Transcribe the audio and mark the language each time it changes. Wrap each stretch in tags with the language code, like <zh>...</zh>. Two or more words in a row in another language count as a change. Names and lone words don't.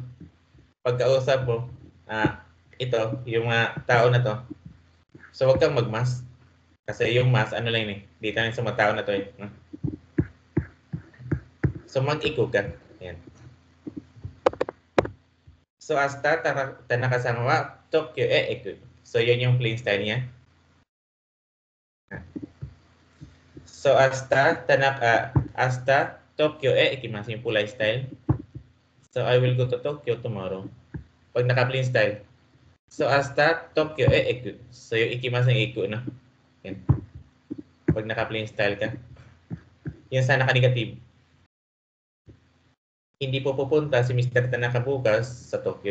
<tl>Pagkausap mo, ito, yung tao na to, so huwag kang mag-mas. Kasi yung mas, ano lang eh, dito lang sa mga tao na to eh. No? So mag-iku ka. Yan.</tl> <ja>So 明日田中さんは東京へ行く.</ja> <tl>So yun yung</tl> <en>plain style</en> <tl>niya.</tl> <ja>So 明日東京へ行きます yung</ja> <en>polite style. So I will go to Tokyo tomorrow.</en> <tl>Pag</tl> <en>naka-plain style.</en> <tl>So</tl> <ja>明日東京へ行く.</ja> <tl>So yung ikimasu yung iku na. Yan. Pag</tl> <en>naka-plain style</en> <tl>ka. Yan sa naka-negative. Hindi po pupunta si Mr. Tanaka bukas sa Tokyo.</tl>